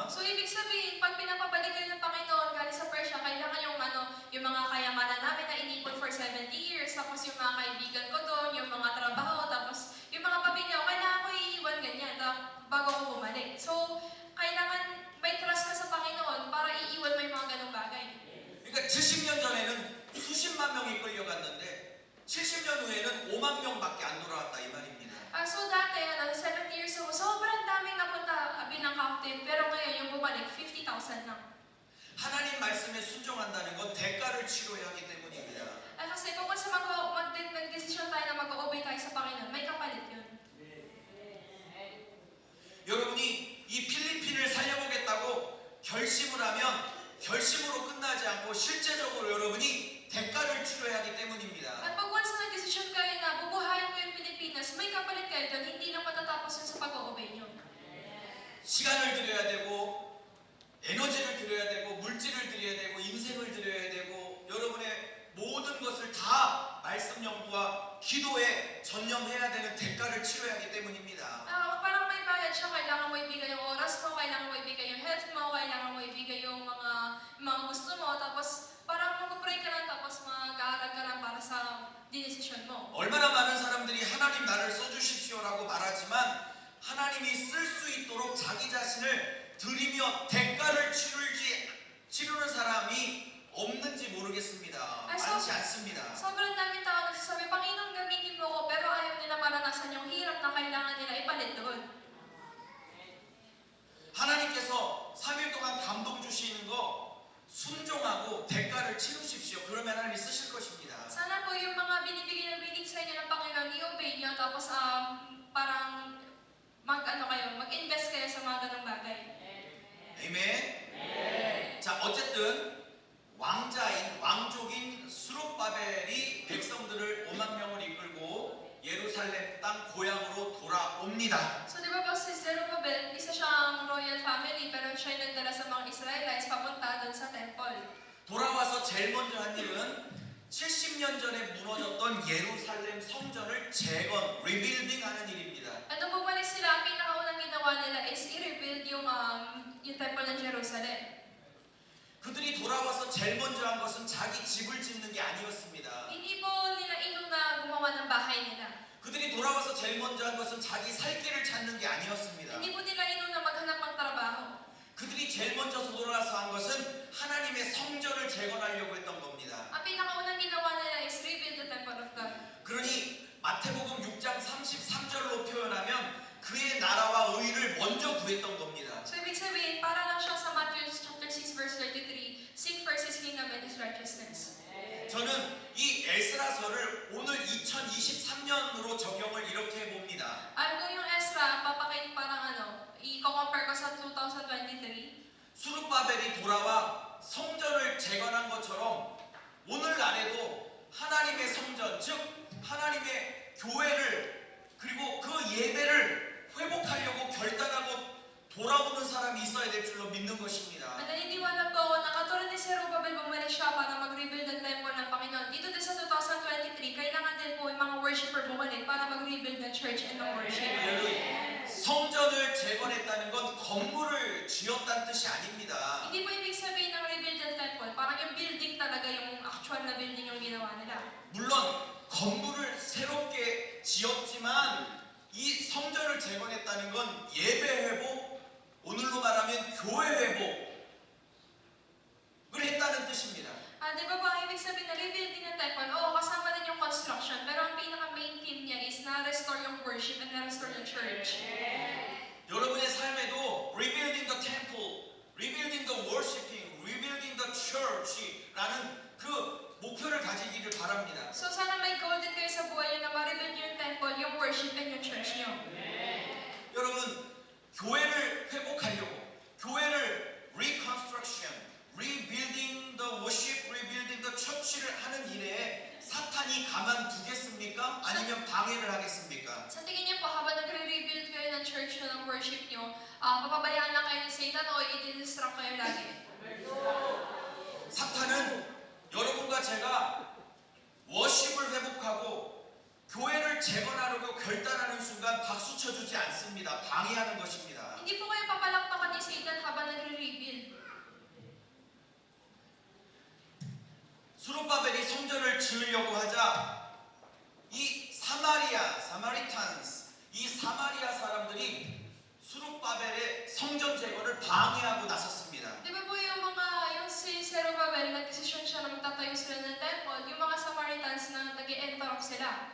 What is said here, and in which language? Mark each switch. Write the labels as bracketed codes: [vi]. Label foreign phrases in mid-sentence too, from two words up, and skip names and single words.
[tl] So, ibig sabihin, pag pinapabalik kayo ng Panginoon galing sa Persia, kailangan yung mga kayamanan namin na inipon [en] for 70 years, [tl] tapos yung mga kaibigan ko doon, yung mga trabaho, tapos yung mga pamilya ko, kailangan ko iiwan ganyan bago ko bumalik. So, kailangan may trust ka sa Panginoon para iiwan mo yung mga ganong bagay. [ko] 그러니까 70년 전에는 수십만 명이 끌려갔는데 70년 후에는 5만 명밖에 안 돌아왔다 이 말입니다. [tl] So dati, [en] 70 years ago, [tl] sobrang daming napunta bilang captive, pero ngayon yung bumalik, 50,000 lang. [ko] 하나님 말씀에 순종한다는 건 대가를 치러야 하기 때문입니다. [tl] Kasi kung sa mag-desisyon tayo na mag-obey tayo sa Panginoon, may kapalit yun. [ko] 여러분이 이 필리핀을 살려보겠다고 결심을 하면 결심으로 끝나지 않고 실제적으로 여러분이 대가를 치러야 하기 때문입니다. [tl] At pag once na nag-desisyon kayo na bubuhayin ko yung Pilipinas, may kapalit kayo doon, hindi lang matatapos yun sa pag-obey nyo. [ko] 시간을 들여야 되고 에너지를 들여야 되고 물질을 들여야 되고 인생을 들여야 되고 여러분의 모든 것을 다 말씀 연구와 기도에 전념해야 되는 대가를 치러야 하기 때문입니다. [tl] Parang may bayad siya, kailangan mo ibigay yung oras mo, kailangan mo ibigay yung health mo, kailangan mo ibigay yung mga gusto mo, tapos parang mag-pray ka lang, tapos mag-aaral ka lang para sa decision mo. [ko] 얼마나 많은 사람들이 하나님 나를 써주십시오라고 말하지만 하나님이 쓸 수 있도록 자기 자신을 드리며 대가를 치르는 사람이 없는지 모르겠습니다. 많지 않습니다. [tl] Sobrang daming tao nagsasabi, Panginoon gamitin mo ko, pero ayaw nila maranasan yung hirap na kailangan nila ipalit doon. [ko] 하나님께서 3일 동안 감동 주시는 거 순종하고 대가를 치르십시오. 그러면 하나님이 쓰실 것입니다. [tl] Sana po yung mga binibigay sa inyo ng Panginoon, i-obey nyo, tapos parang mag-invest kayo sa mga ganong bagay. [ko] 아멘. 자, 어쨌든 왕족인 수룹바벨이 백성들을 5만 명을 이끌고 예루살렘 땅 고향으로 돌아옵니다. [tl] So di ba po si Zerubbabel, isa siyang [en] royal family, [tl] pero siya yung nagdala sa mga Israelites papunta doon sa temple. [ko] 돌아와서 제일 먼저 한 일은 70년 전에 무너졌던 예루살렘 성전을 재건, 리빌딩하는 일입니다. [tl] At nung bumalik sila, ang pinakaunang ginawa nila is i-rebuild yung temple ng Jerusalem. [ko] 그들이 돌아와서 제일 먼저 한 것은 자기 집을 짓는 게 아니었습니다. [tl] Hindi po nila inuna gumawa ng bahay nila. [ko] 그들이 돌아와서 제일 먼저 한 것은 자기 살 길을 찾는 게 아니었습니다. [tl] Hindi po nila inuna maghanap ng trabaho. [ko] 그들이 제일 먼저 돌아와서 한 것은 하나님의 성전을 재건하려고 했던 겁니다. [tl] Ang pinakaunang ginawa nila is [en] rebuild the temple of God. [ko] 그러니 마태복음 6장 33절로 표현하면 그의 나라와 의를 먼저 구했던 겁니다. [tl] So ibig sabihin, para lang siya sa Matthew chapter 6 verse 33, [en] seek first His kingdom and His righteousness. [ko] 저는 이 에스라서를 오늘 2023년으로 적용을 이렇게 해봅니다. [tl] Kung yung Ezra, papakain parang i-compare ko sa 2023. [ko] 수룹바벨이 돌아와 성전을 재건한 것처럼 오늘날에도 하나님의 성전, 즉 하나님의 교회를 그리고 그 예배를 회복하려고 결단하고 돌아오는 사람이 있어야 될 줄로 믿는 것입니다. [tl] At naniniwala po ako na katulad ni Zerubbabel bumalik siya para mag-rebuild ng temple ng Panginoon. Dito din sa 2023, kailangan din po yung mga worshiper bumalik para mag-rebuild ng church and ng worship. [ko] 성전을 재건했다는 건 건물을 지었다는 뜻이 아닙니다. [tl] Hindi po ibig sabihin ng rebuild ng temple, parang yung building talaga yung actual na building yung ginawa nila. [ko] 물론 건물을 새롭게 지었지만 이 성전을 재건했다는 건 예배 회복 오늘로 말하면 교회 회복을 했다는 뜻입니다. [tl] Di ba ba, ibig sabihin na rebuilding ng temple, oo, kasama din yung construction, pero ang pinaka- [en] main theme [tl] niya is na-restore yung worship and na-restore yung church. [ko] 여러분의 삶에도 [en] rebuilding the temple, rebuilding the worshiping, rebuilding the church [ko] 라는 그 목표를 가지기를 바랍니다. [tl] So sana may goal din kayo sa buhay niyo na ma-rebuild yung temple, yung worship and yung church niyo. [ko] 여러분, 교회를 회복하려고, 교회를 [en] reconstruction, rebuilding the worship, rebuilding the church [ko] 를 하는 일에 사탄이 가만두겠습니까? 아니면 방해를 하겠습니까? [tl] Sa tingin niyo po, habang nagre-rebuild kayo ng church niyo, ng worship niyo, papabayaan lang kayo ni Satan o i-distract kayo lagi? [ko] 사탄은 여러분과 제가 워십을 회복하고 교회를 재건하려고 결단하는 순간 박수 쳐주지 않습니다. 방해하는 것입니다. [tl] Hindi po kayo papalakpakan ni Satan habang nagre-rebuild. [ko] 수룹바벨이 성전을 지으려고 하자 이 사마리탄스, 이 사마리아 사람들이 수룹바벨의 성전 재건을 방해하고 나섰습니다. [tl] Di ba po yung si Zerubbabel, nag-desisyon siya na magtatayo sila ng temple, yung mga Samaritans na nag-i-interrupt sila.